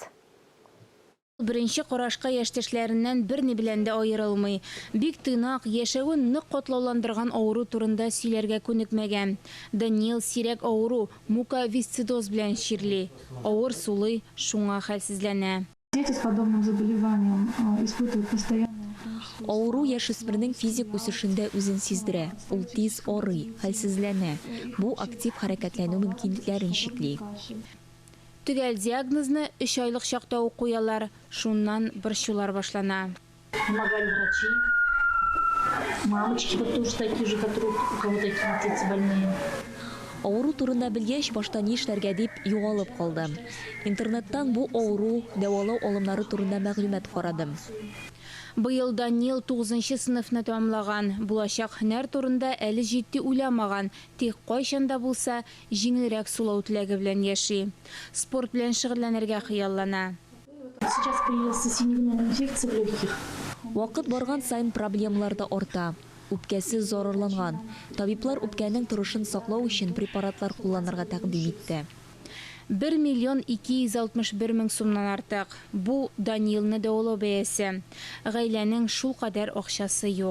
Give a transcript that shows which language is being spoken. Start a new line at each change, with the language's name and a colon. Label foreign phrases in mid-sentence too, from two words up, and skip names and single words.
Tatar: Беренче карашка яшьтәшләреннән берни белән дә аерылмый. Бик тыйнак, яшәвен нык катлауландырган авыру турында сөйләргә күнекмәгән. Даниил сирәк авыру муковисцидоз белән чирли. Авыр сулый, шуңа хәлсезләнә.
Russian: Дети с подобным заболеванием испытывают постоянно.
Tatar: Авыру яшүсмернең физик үсешендә үзен сиздерә. Ул тиз арый, хәлсезләнә. Бу актив хәрәкәтләнү мөмкинлекләрен чикли. Төгәл диагнозны 3 айлык чакта ук куялар, шуннан борчулар башлана.
Russian: Помогали врачи, мамочки, вот тоже такие же, которые у кого такие дети больные.
Tatar: Авыру турында белгәч, башта ни эшләргә дип югалып калдым. Интернеттан бу авыру дәвалау алымнары турында мәгълүмат карадым. Быел Даниил 9-нчы сыйныфны тәмамлаган. Булачак һөнәр турында әле җитди уйламаган. Тик кайчанда булса җиңелрәк сулау теләге белән яши. Спорт белән шөгыльләнергә хыяллана.
Russian: Сейчас появился синевная инфекция в легких.
Tatar: Вакыт барган сайын проблемалар да арта. Үпкәсе зарарланган. Табиблар үпкәнең торышын саклау өчен препаратлар кулланырга тәкъдим итте. 1 миллион 261 мең сумнан артык. Бу Даниилны дәвалау бәясе. Гаиләнең шул кадәр акчасы юк.